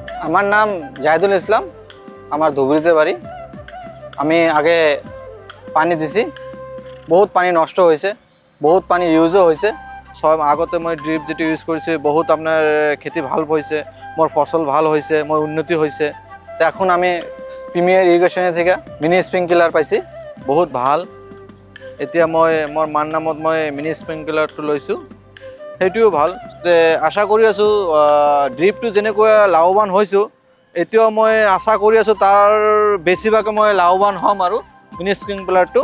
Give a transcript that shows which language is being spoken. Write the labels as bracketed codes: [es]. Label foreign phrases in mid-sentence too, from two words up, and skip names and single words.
[bn] আমার নাম জাহিদুল ইসলাম, আমার ধুবড়িতে বাড়ি। আমি আগে পানি দিছি, বহুত পানি নষ্ট হয়েছে, বহুত পানি ইউজও হয়েছে। সব আগতে মই ড্রিপ যেটা ইউজ করেছি, বহুত আপনার খেতি ভাল হয়েছে, মোর ফসল ভাল হয়েছে, মোর উন্নতি হয়েছে। তো এখন আমি প্রিমিয়ার ইরিগেশনের থেকে [en] mini sprinkler [bn] পাইছি, বহুত ভাল। [as] এতিয়া মই মোৰ মাৰ নামত মই [en] mini sprinklerটো [as] লৈছোঁ, সেইটোও ভাল। আশা কৰি আছোঁ ড্ৰিপটো যেনেকৈ লাভৱান হৈছোঁ, এতিয়াও মই আশা কৰি আছোঁ তাৰ বেছিভাগে মই লাভৱান হ'ম আৰু [en] mini sprinklerটো।